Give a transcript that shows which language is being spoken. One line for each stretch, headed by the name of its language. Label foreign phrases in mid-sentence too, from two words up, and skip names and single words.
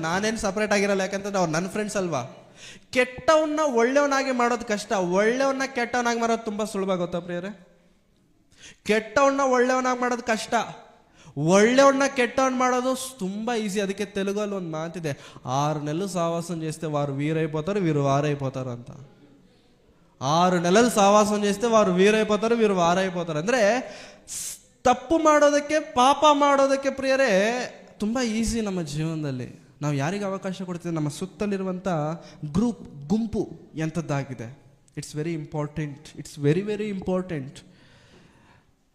Kannada: ನಾನೇನು ಸಪ್ರೇಟ್ ಆಗಿರಲ್ಲ, ಯಾಕಂತಂದ್ರೆ ಅವ್ರು ನನ್ನ ಫ್ರೆಂಡ್ಸ್ ಅಲ್ವಾ. ಕೆಟ್ಟವನ್ನ ಒಳ್ಳೆಯವನಾಗಿ ಮಾಡೋದು ಕಷ್ಟ, ಒಳ್ಳೆಯವನ್ನ ಕೆಟ್ಟವನಾಗಿ ಮಾಡೋದು ತುಂಬ ಸುಲಭ. ಗೊತ್ತಾ ಪ್ರಿಯರೇ? ಕೆಟ್ಟವನ್ನ ಒಳ್ಳೆಯವನಾಗಿ ಮಾಡೋದು ಕಷ್ಟ, ಒಳ್ಳೆಯವನ್ನ ಕೆಟ್ಟವನ್ನ ಮಾಡೋದು ತುಂಬ ಈಸಿ. ಅದಕ್ಕೆ ತೆಲುಗಲ್ಲಿ ಒಂದು ಮಾತಿದೆ,
Telugu: 6 నెలలు సావాసం చేస్తే వారు వీరైపోతారు, వీరు వారైపోతారు ಅಂತ. 6 నెలలు సావాసం చేస్తే వారు వీరైపోతారు, వీరు వారైపోతారు.
Kannada: ಅಂದರೆ ತಪ್ಪು ಮಾಡೋದಕ್ಕೆ, ಪಾಪ ಮಾಡೋದಕ್ಕೆ ಪ್ರಿಯರೇ ತುಂಬ ಈಸಿ ನಮ್ಮ ಜೀವನದಲ್ಲಿ. ನಾವು ಯಾರಿಗೆ ಅವಕಾಶ ಕೊಡ್ತೀವಿ? ನಮ್ಮ ಸುತ್ತಲಿರುವಂಥ ಗುಂಪು ಎಂಥದ್ದಾಗಿದೆ.
English: It's very important. It's very very important.